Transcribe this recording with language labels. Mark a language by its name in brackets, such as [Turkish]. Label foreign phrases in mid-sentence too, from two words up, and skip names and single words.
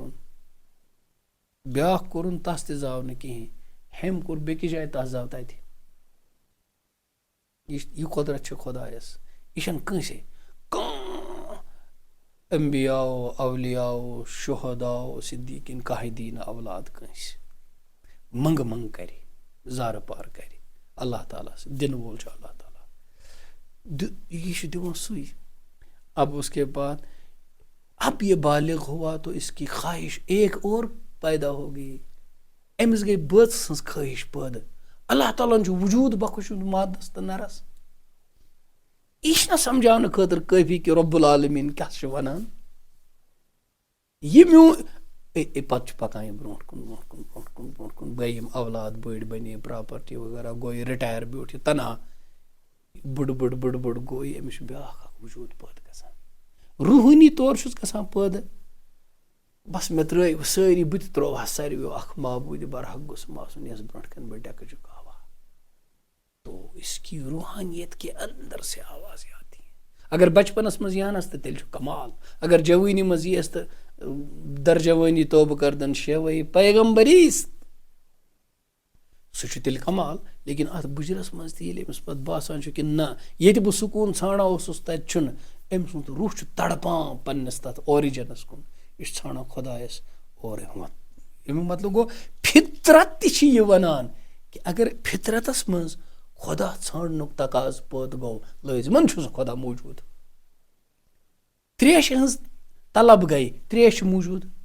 [Kashmiri] کوٚرُن تس تہِ زاو نہٕ کِہیٖنۍ ہیٚمۍ کوٚر بیٚکِس جایہِ تس زاو تتہِ یہِ قۄدرت چھِ خۄدایس یہِ چھنہٕ کٲنٛسے کانٛہہ انبیاو اولیاو شہداو صدیٖقیٖن کانٛہہ دی نہٕ اولاد کٲنٛسہِ منٛگہٕ کرِ زارٕ پار کرِ اللہ تعالیٰ دِنہٕ وول چھُ اللہ تعالیٰ یہِ چھُ دِوان سُے [Urdu] اب اس کے بعد اب یہ بالغ ہوا تو اس کی خواہش ایک اور پیدا ہو گئی [Kashmiri] أمِس گٔے بٲژ سٕنٛز خٲہِش پٲدٕ اللہ تعالیٰ ہن چھُ وجوٗد بخشوٗد مادس تہٕ نرس یہِ چھُنہ سمجھاونہٕ خٲطرٕ کٲفی کہِ رۄب العالمیٖن کیاہ چھُ ونان یہِ میون پتہٕ چھُ پکان یہِ برونٛٹھ کُن گٔے یِم اولاد بٔڑۍ بنے پراپرٹی وغیرہ گوٚو یہِ رِٹایر بیوٗٹھ یہِ تنہا بٕڑ گوٚو یہِ أمِس چھُ بیٛاکھ اکھ وجوٗد پٲدٕ گژھان روحٲنی طور چھُس گژھان پٲدٕ بس مےٚ ترٛٲے سٲری بہٕ تہِ ترٛووہا ساروِیو اکھ معبوٗدِ برحق گوٚژھُم آسُن یس برونٛٹھ کَنۍ بہٕ ڈٮ۪کہٕ جُکاوا [Urdu] تو اس کی روحانیت کے اندر سے آواز آتی ہے اگر [Kashmiri] بچپنس منٛز یی ہنس تہٕ تیٚلہِ چھُ کمال اگر جوٲنی منٛز ییٖیس تہٕ درجوٲنی توبہٕ کردن شیوے پیغمبریٖس سُہ چھُ تیٚلہِ کمال لیکن اتھ بُجرس منٛز تہِ ییٚلہِ أمِس پتہٕ باسان چھُ کہِ نہ ییٚتہِ بہٕ سکوٗن ژھانڈان اوسُس تتہِ چھُنہٕ أمۍ سُنٛد روح چھُ تڑپان پننس تتھ اورِجنس کُن یہِ چھُ ژھانڈان خۄدایس اورٕ امیُک مطلب گوٚو فطرت تہِ چھِ یہِ ونان کہِ اگر فطرتس منٛز خۄدا ژھانڈنُک تقاضہٕ پٲدٕ گوٚو لٲزمن چھُ سُہ خۄدا موٗجوٗد تریشہِ ہٕنٛز طلب گٔے تریش چھِ موٗجوٗد